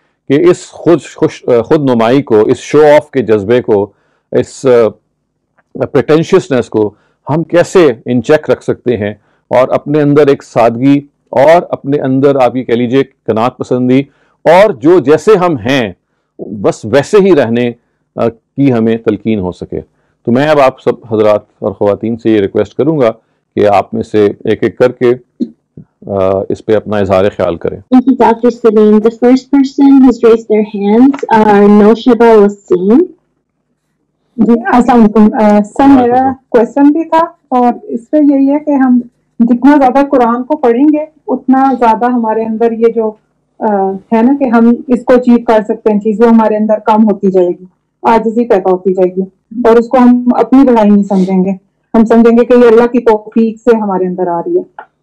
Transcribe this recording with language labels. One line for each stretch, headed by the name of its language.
Urdu: کہ اس خود نمائی کو، اس شو آف کے جذبے کو، اس پریٹینشیسنس کو ہم کیسے ان چیک رکھ سکتے ہیں، اور اپنے اندر ایک سادگی، اور اپنے اندر آپ یہ کہہ لیجیے قناعت پسندی، اور جو جیسے ہم ہیں بس ویسے ہی رہنے کی ہمیں تلقین ہو سکے. تو میں اب آپ سب حضرات اور خواتین سے یہ ریکویسٹ کروں گا کہ آپ میں سے ایک ایک کر کے اس پہ اپنا اظہار خیال کریں.
English: Thank you, Dr. Salim. The first person who's raised their hands are Noshaba Wasim.
Urdu: جی السلام علیکم سر. میرا کوشچن بھی تھا، اور اس پہ یہی ہے کہ ہم جتنا زیادہ قرآن کو پڑھیں گے اتنا زیادہ ہمارے اندر یہ جو ہے نا کہ ہم اس کو اچیو کر سکتے ہیں چیز، وہ ہمارے اندر کم ہوتی جائے گی، عاجزی پیدا ہوتی جائے گی، اور اس کو ہم اپنی بڑائی نہیں سمجھیں گے، ہم سمجھیں گے کہ یہ اللہ کی توفیق سے ہمارے اندر آ رہی ہے.